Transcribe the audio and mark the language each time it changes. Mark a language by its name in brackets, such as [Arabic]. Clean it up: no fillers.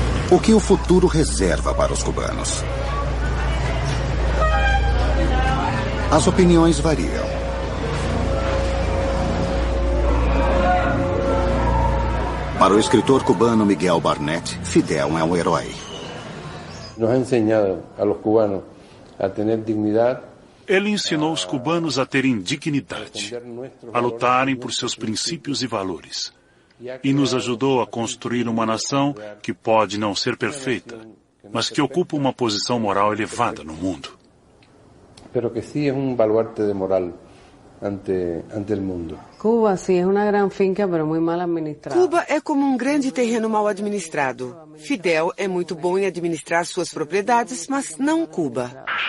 [Portuguese] O que o futuro reserva para os cubanos? As opiniões variam. Para o escritor cubano Miguel Barnett, Fidel é um herói. [Spanish] Nos ha enseñado a los cubanos a tener dignidad. [Portuguese] Ele ensinou os cubanos a terem dignidade, a lutarem por seus princípios e valores. E nos ajudou a construir uma nação que pode não ser perfeita, mas que ocupa uma posição moral elevada no mundo. [Spanish] Pero que sí es un baluarte de moral ante el mundo. [Portuguese] Cuba, sim, é uma grande finca, mas muito mal administrada. Cuba é como um grande terreno mal administrado. Fidel é muito bom em administrar suas propriedades, mas não Cuba.